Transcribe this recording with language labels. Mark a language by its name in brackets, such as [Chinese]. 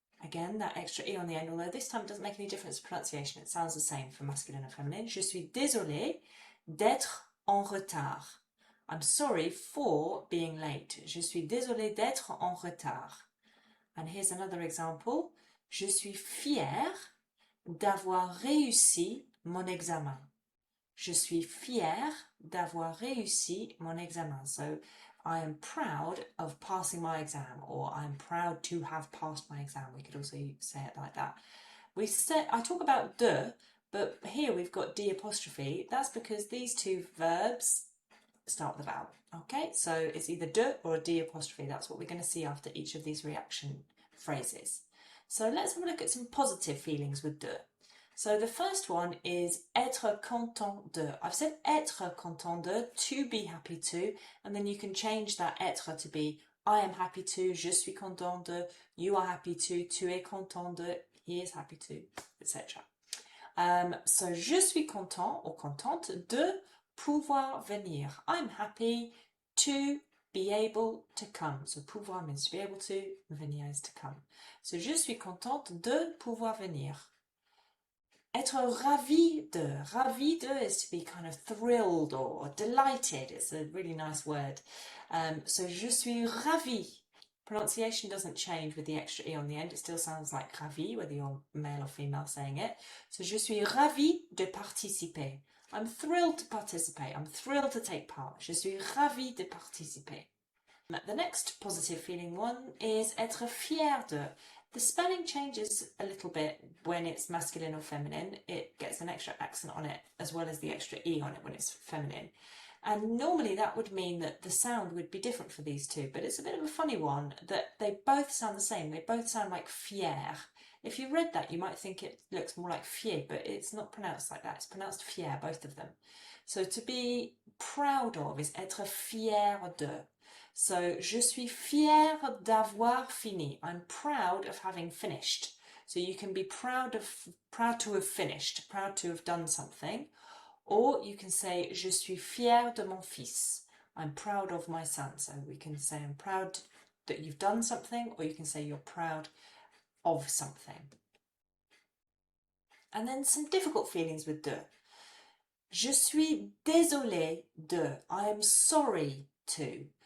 [English] Again, that extra E on the end, although this time it doesn't make any difference to pronunciation. It sounds the same for masculine and feminine. [French] Je suis désolée d'être en retard. [English] I'm sorry for being late. [French] Je suis désolée d'être en retard. [English] And here's another example. [French] Je suis fière d'avoir réussi mon examen. Je suis fière d'avoir réussi mon examen. [English] So I am proud of passing my exam, or I'm proud to have passed my exam. We could also say it like that. I talk about de, but here we've got D apostrophe. That's because these two verbs start with a vowel. Okay, so it's either de or a D apostrophe. That's what we're going to see after each of these reaction phrases. So let's have a look at some positive feelings with de. So the first one is être content de. I've said être content de, to be happy to, and then you can change that être to be I am happy to, [French] je suis content de, [English] you are happy to, [French] tu es content de, [English] he is happy to, etc. [French] So je suis content or contente de pouvoir venir. [English] I'm happy to be able to come. So pouvoir means to be able to, venir is to come. [French] So je suis contente de pouvoir venir. Être ravi de. [English] Ravi de is to be kind of thrilled or delighted. It's a really nice word. So je suis ravi. Pronunciation doesn't change with the extra E on the end. It still sounds like ravi, whether you're male or female saying it. [French] So je suis ravi de participer. [English] I'm thrilled to participate. I'm thrilled to take part. [French] Je suis ravi de participer. [English] The next positive feeling one is être fier de. The spelling changes a little bit when it's masculine or feminine. It gets an extra accent on it as well as the extra E on it when it's feminine. And normally that would mean that the sound would be different for these two, but it's a bit of a funny one that they both sound the same. They both sound like fier. If you read that, you might think it looks more like fier, but it's not pronounced like that. It's pronounced fier, both of them. So to be proud of is être fier de. [French] So, je suis fière d'avoir fini. [English] I'm proud of having finished. So you can be proud to have finished, proud to have done something. Or you can say, [French] je suis fière de mon fils. [English] I'm proud of my son. So we can say, I'm proud that you've done something, or you can say you're proud of something. And then some difficult feelings with de. [French] Je suis désolée de. [English] I am sorry to.